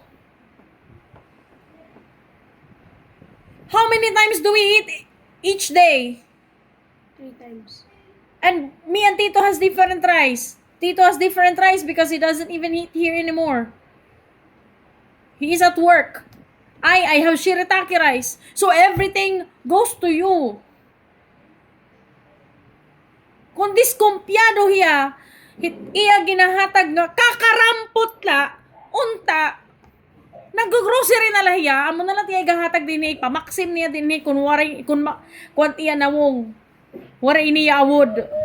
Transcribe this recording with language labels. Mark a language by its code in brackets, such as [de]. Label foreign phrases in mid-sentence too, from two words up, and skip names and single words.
[en] How many times do we eat each day? 3 times. And me and Tito has different rice. Tito has different rice because he doesn't even eat here anymore. He is at work. I have shirataki rice. So everything goes to you. [war] Kung diskumpyado hiya, iya ginahatag nga kakarampot la, unta, nag-grocery na lahiya, amo na lang tiya gahatag din pamaksim niya din kun waray, kun iya nawong, waray niya awod.